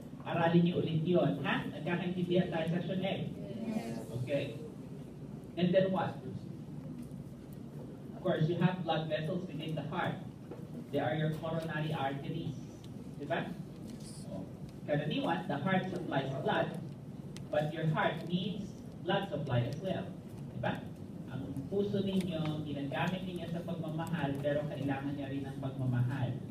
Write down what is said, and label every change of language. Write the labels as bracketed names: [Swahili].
[Filipino] Aralin niyo ulit yun, ha? Nagkakaintindihan tayo sa section A? [English] Okay. And then what? Of course, you have blood vessels within the heart. They are your coronary arteries. [Filipino] Diba? [English] So, [Filipino] karaniwan, [English] the heart supplies blood, but your heart needs blood supply as well. [Filipino] Diba? Ang puso ninyo, ginagamit ninyo sa pagmamahal, pero kailangan niya rin ng pagmamahal.